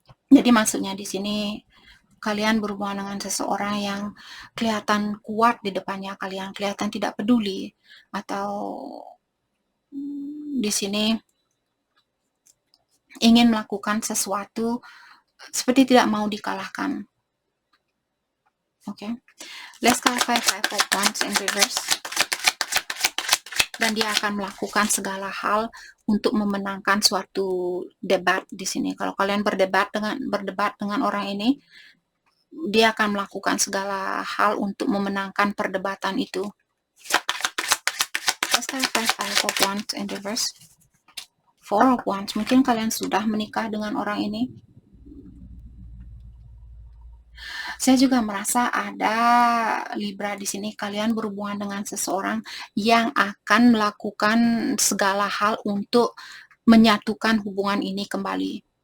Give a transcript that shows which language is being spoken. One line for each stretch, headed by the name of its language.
Indonesian: Jadi maksudnya di sini kalian berhubungan dengan seseorang yang kelihatan kuat di depannya kalian, kelihatan tidak peduli, atau di sini ingin melakukan sesuatu seperti tidak mau dikalahkan.
English: Oke, let's clarify five of wands in reverse.
Indonesian: Dan dia akan melakukan segala hal untuk memenangkan suatu debat di sini. Kalau kalian berdebat dengan orang ini, dia akan melakukan segala hal untuk memenangkan perdebatan itu.
English: Let's clarify five of wands in reverse.
Indonesian: Four of wands, mungkin kalian sudah menikah dengan orang ini. Saya juga merasa ada Libra di sini, kalian berhubungan dengan seseorang yang akan melakukan segala hal untuk menyatukan hubungan ini kembali.